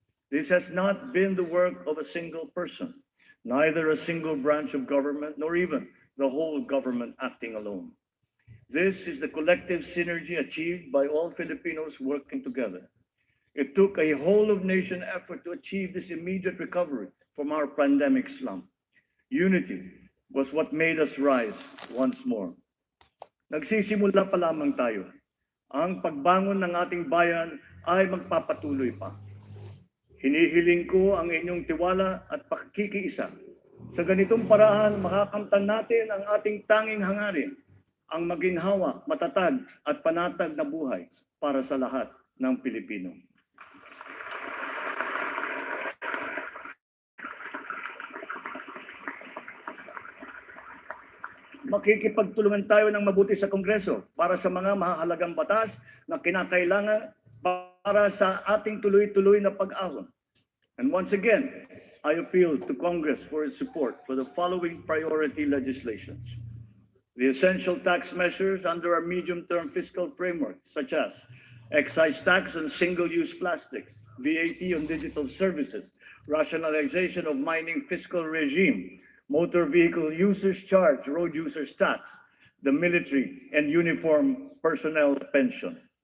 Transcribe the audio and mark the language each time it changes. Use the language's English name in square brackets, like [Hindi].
[English] This has not been the work of a single person, neither a single branch of government, nor even the whole government acting alone. This is the collective synergy achieved by all Filipinos working together. It took a whole-of-nation effort to achieve this immediate recovery from our pandemic slump. Unity was what made us rise once more. [Filipino] Nagsisimula pa lamang tayo. Ang pagbangon ng ating bayan ay magpapatuloy pa. Hinihiling ko ang inyong tiwala at pakikiisa. Sa ganitong paraan, makakamtan natin ang ating tanging hangarin, ang maginhawa, matatag at panatag na buhay para sa lahat ng Pilipino. Makikipagtulungan tayo ng mabuti sa Kongreso para sa mga mahalagang batas na kinakailangan para sa ating tuloy-tuloy na pag-ahon. [English] And once again, I appeal to Congress for its support for the following priority legislations. The essential tax measures under our medium-term fiscal framework, such as excise tax on single-use plastics, VAT on digital services, rationalization of mining fiscal regime, motor vehicle users charge, road users tax, the military and uniform personnel pension,